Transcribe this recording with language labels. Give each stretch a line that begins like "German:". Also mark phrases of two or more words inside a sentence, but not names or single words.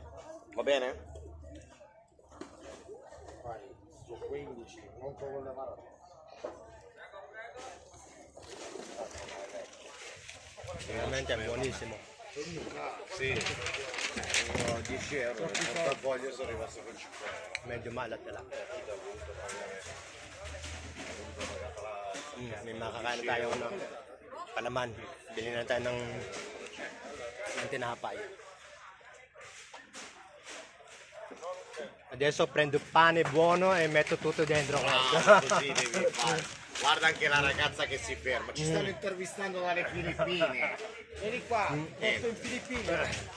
Italian: Va bene? 15, non te lo levare. Veramente è buonissimo. Sì. 10 euro. Il portafoglio sono rimasto con 5 euro.
Filipino: Medyo malat na lang. May makakain tayo ng palaman. Bili na tayo ng tinapay.
Italian: Adesso prendo pane buono e metto tutto dentro questo. Così devi fare. Guarda anche la ragazza che si ferma. Ci stanno intervistando dalle Filippine. Vieni qua, posto in Filippine.